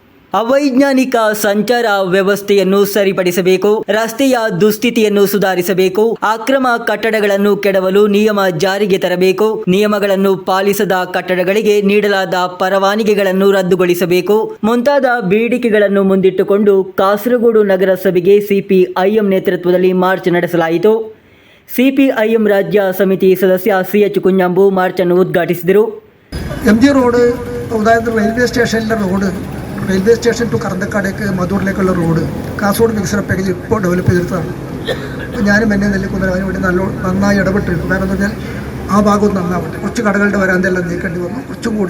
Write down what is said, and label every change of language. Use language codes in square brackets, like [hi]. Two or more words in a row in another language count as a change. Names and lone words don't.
[kn] ಅವೈಜ್ಞಾನಿಕ ಸಂಚಾರ ವ್ಯವಸ್ಥೆಯನ್ನು ಸರಿಪಡಿಸಬೇಕು, ರಸ್ತೆಯ ದುಸ್ಥಿತಿಯನ್ನು ಸುಧಾರಿಸಬೇಕು, ಅಕ್ರಮ ಕಟ್ಟಡಗಳನ್ನು ಕೆಡವಲು ನಿಯಮ ಜಾರಿಗೆ ತರಬೇಕು, ನಿಯಮಗಳನ್ನು ಪಾಲಿಸದ ಕಟ್ಟಡಗಳಿಗೆ ನೀಡಲಾದ ಪರವಾನಗಿಗಳನ್ನು ರದ್ದುಗೊಳಿಸಬೇಕು ಮುಂತಾದ ಬೇಡಿಕೆಗಳನ್ನು ಮುಂದಿಟ್ಟುಕೊಂಡು ಕಾಸರಗೋಡು ನಗರಸಭೆಗೆ ಸಿಪಿಐಎಂ ನೇತೃತ್ವದಲ್ಲಿ ಮಾರ್ಚ್ ನಡೆಸಲಾಯಿತು. ಸಿಪಿಐಎಂ ರಾಜ್ಯ ಸಮಿತಿ ಸದಸ್ಯ CH കുഞ്ഞാമ്പു മാർച്ച് ಅನ್ನು ಉದ್ಘಾಟಿಸಿದರು. [ml] MG റോഡ് അതായത് റെയിൽവേ സ്റ്റേഷനിലെ റോഡ്, [en] railway station to [ml] കറന്തക്കാടേക്ക് മധൂറിലേക്കുള്ള റോഡ് കാസർഗോഡ് വികസന പാക്കേജ് ഇപ്പോൾ ഡെവലപ്പ് ചെയ്തെടുത്തതാണ്. അപ്പോൾ ഞാനും എന്നെ നെല്ലിക്കുന്നതിന് അതിന് വേണ്ടി നന്നായി ഇടപെട്ടിരുന്നു. കാരണം എന്ന് പറഞ്ഞാൽ ആ ഭാഗവും നന്നാവട്ടെ. കുറച്ച് കടകളുടെ വരാന്തെല്ലാം നീക്കേണ്ടി വന്നു, കുറച്ചും കൂടി.